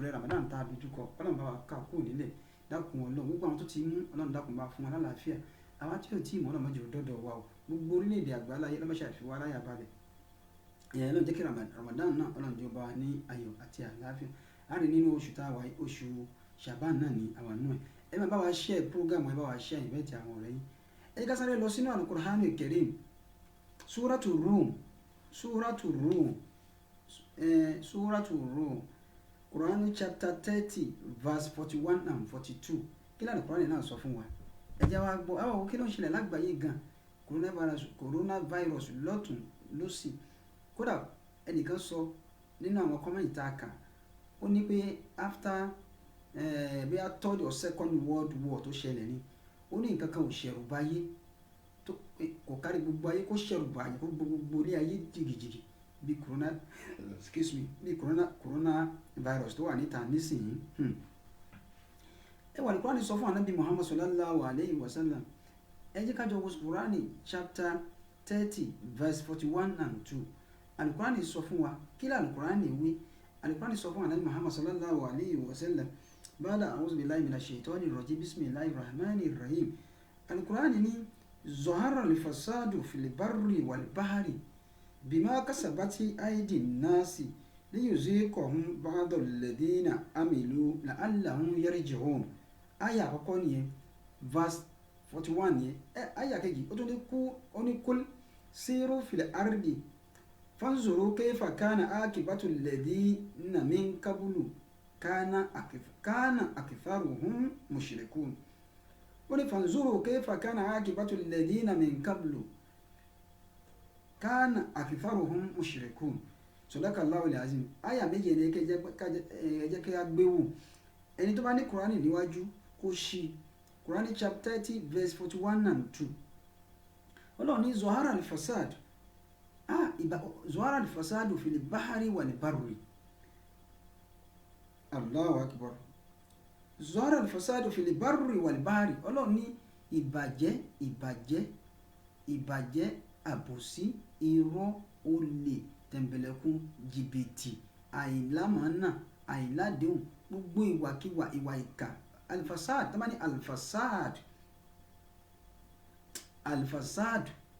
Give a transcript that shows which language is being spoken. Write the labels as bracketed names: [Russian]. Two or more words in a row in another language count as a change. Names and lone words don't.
[Yoruba] rẹ̀ Ramadan tá a dojúkọ Ọlọ́run bá wa ká kúrò nílẹ̀ dákun Ọlọ́run gbogbo àwọn tó ti mú Ọlọ́run dákun bá fún wọn lálàáfíà àwọn tí ò tí ì mọ̀ Ọlọ́run mọ́jọ dọ́dọ̀ wa o gbogbo orílẹ̀-èdè àgbáláyé ọlọ́mọṣẹ́ àfiwá aláyà balẹ̀ Ọlọ́run jẹ́ kí Ramadan náà Ọlọ́run jẹ́ ọba ní ayọ̀ àti àlàáfíà a rí nínú oṣù tá a wáyé oṣù Ṣàbán náà ní àwọn àánú ẹ máa bá wa [English] share program [Yoruba] ẹ bá wa share ìbẹ́ẹ̀tì àwọn ọ̀rẹ́ yín ẹ ká sáré lọ sínú Al-Qur'an Al-Karim Suratu Rum Quran [English] chapter 30 verse 41 and 42 [Yoruba] kí lóò ní Quran náà sọ fún wa ẹ jẹ́ wá gbọ́ àwọn kí ló ń ṣẹlẹ̀ lágbàáyé gan coronavirus lọ́tún lọ́sì kódà ẹnìkan sọ nínú àwọn kọ́mẹ́ǹtì tá a kà ó ní pé after bí a [English] third or second world war [Yoruba] tó ṣẹlẹ̀ ni ó ní nǹkan kan ò ṣẹ̀rù báyé kò kárí gbogbo ayé kó ṣẹ̀rù báyé kó gbogbo ilé ayé jìgìjìgì bí coronavirus tó wà níta nísìnyí ẹ wà ní Kùránì sọ fún Ànábì Muhammad [Arabic] صلى الله عليه وسلم [Yoruba] ẹ jẹ́ ká jọ wo Kùránì [English] chapter 30 verse 41 [Yoruba] and 2 Al-Kùránì sọ fún wa kí ló Al-Kùránì wí Al-Kùránì sọ fún Ànábì Muhammad [Arabic] صلى الله عليه وسلم [Yoruba] ba'da [Arabic] أعوذ بالله من الشيطان الرجيم بسم الله الرحمن الرحيم Al-Kùránì ní ظهر الفساد في البر و البحر بما كسبت أيدي الناس ليذيقهم بعض الذين عملوا لعلهم يرجعون [Yoruba] aya àkọ́kọ́ nìyẹn verse 41 nìyẹn aya kejì ó tún ní kú ó ní [Arabic] قل سيروا في الأرض فانظروا كيف كان عاقبة الذين من قبل كان أكثرهم مشركين [Yoruba] ó ní [Arabic] فانظروا كيف كان عاقبة الذين من قبل كان أكثرهم مشركين صدق الله العظيم [Yoruba] aya méje ni ẹ jẹ́ kí a gbé wò ẹni tó bá ní Kùránì níwájú kó ṣí Kùránì [English] chapter 30 verse 41 and 2 [Yoruba] Ọlọ́run ní [Arabic] ظهر الفساد ظهر الفساد في البحر والبر الله أكبر ظهر الفساد في البر والبحر [Yoruba] Ọlọ́run ní ìbàjẹ́ àbòsí irọ́ olè tẹ̀m̀bẹ̀lẹ̀kún jìbìtì àìlámàánà àìládéhùn gbogbo ìwàkiwà ìwà ìkà [Arabic] الفساد ثماني الفساد